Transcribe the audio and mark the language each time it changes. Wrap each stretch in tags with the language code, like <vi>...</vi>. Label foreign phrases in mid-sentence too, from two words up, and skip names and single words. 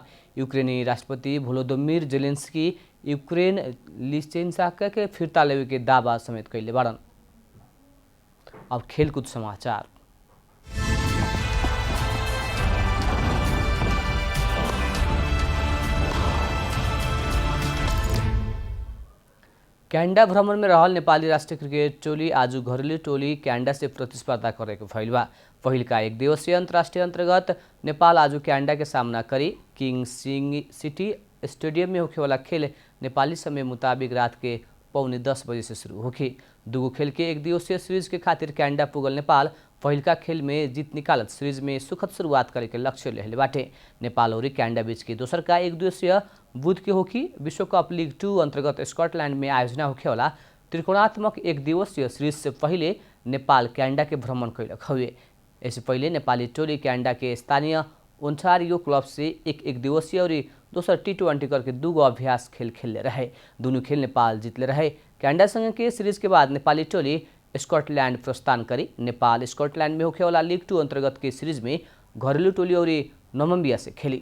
<bho>यूक्रेनी राष्ट्रपति वोलोदिमीर जेलेंस्की यूक्रेन लिसेचान्स्क के फिरता लेवे के दावा समेत कैले बाड़न। अब खेलकूद समाचार। क्यानाडा भ्रमण में रहल नेपाली राष्ट्रिय क्रिकेट टोली आज घरेलु टोली क्यानाडा से प्रतिस्पर्धा करेको भइल बा। पहिलका एक दिवसीय अंतर्राष्ट्रीय अंतर्गत नेपाल आज क्यानाडा के सामना करी। किंग सिटी स्टेडियम में होखेवाला खेल नेपाली समय मुताबिक रात के 9:45 बजे से शुरू होगी। दुगो खेल के एक दिवसीय सीरीज के खातिर क्यानाडा पुगल नेपाल पहिलका खेल में जीत निकालत सीरीज में सुखद शुरुआत करे के लक्ष्य लेहले बाटे। नेपाल और क्यानाडा बीच के दोसर का एक दिवसीय बुध के होकी। विश्व कप लीग 2 अंतर्गत स्कॉटलैंड में आयोजना होखेवाला त्रिकोणात्मक एक दिवसीय सीरीज से पहले नेपाल क्यानाडा के भ्रमण कैलक हवे। इससे पहले नेपाली टोली क्यानाडा के स्थानीय ओन्टारियो क्लब से एक दिवसीय और दोसर T20 करके दूगो अभ्यास खेल खेलले रहे। दोनों खेल नेपाल जीतले रहे। क्यानाडा संग के सीरीज के बाद नेपाली टोली स्कॉटलैंड प्रस्थान करी। नेपाल स्कॉटलैंड में होखेवाला लीग 2 अंतर्गत के सीरीज में घरेलु टोली और नामिबिया से खेली।</bho>